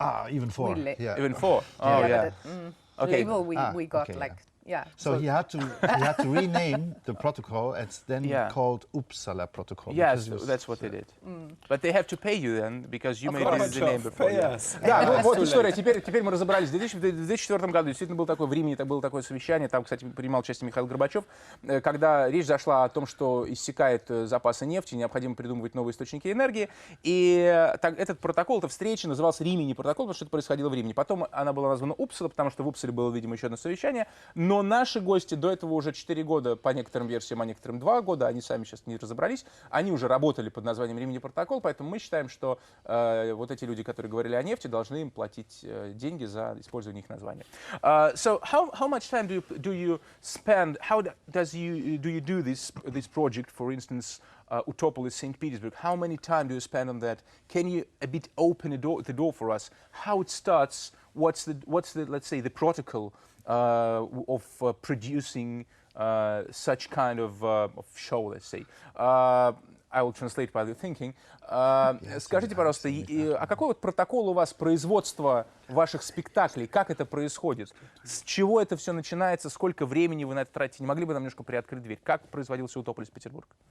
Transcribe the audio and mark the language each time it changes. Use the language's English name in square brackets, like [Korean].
[English] Even 4. Yeah. Even 4. Oh, yeah. Okay. Label we got Yeah. So he had to rename the protocol. It's then called Uppsala Protocol. Yes, that's what they did. But they have to pay you then, because you made the name before. Yes. [Russian] Да, вот история. Теперь мы разобрались. В 2004 году действительно был такой, в Римини было такое совещание. Там, кстати, принимал участие Михаил Горбачев, когда речь зашла о том, что иссякают запасы нефти, необходимо придумывать новые источники энергии. И этот протокол, эта встреча назывался Римини протокол, потому что это происходило в Римини. Потом она была названа Uppsala, потому что в Упсале было, видимо, еще одно совещание. Но наши гости до этого уже 4 года, по некоторым версиям, а некоторым 2 года, они сами сейчас не разобрались, они уже работали под названием Римини протокол, поэтому мы считаем, что вот эти люди, которые говорили о нефти, должны им платить деньги за использование их названия. [English] So how much time do you spend? How do you do this project, for instance, Utopolis St. Petersburg? How many time do you spend on that? Can you a bit open the door for us? How it starts? What's the let's say the protocol of producing such kind of show, let's say. I will translate while you're thinking. [Russian] Скажите, пожалуйста, а какой вот протокол у вас производства ваших спектаклей? Как это происходит? С чего это все начинается? Сколько времени вы на это тратите? Не могли бы нам немножко приоткрыть дверь? Как производился Утополис Петербург?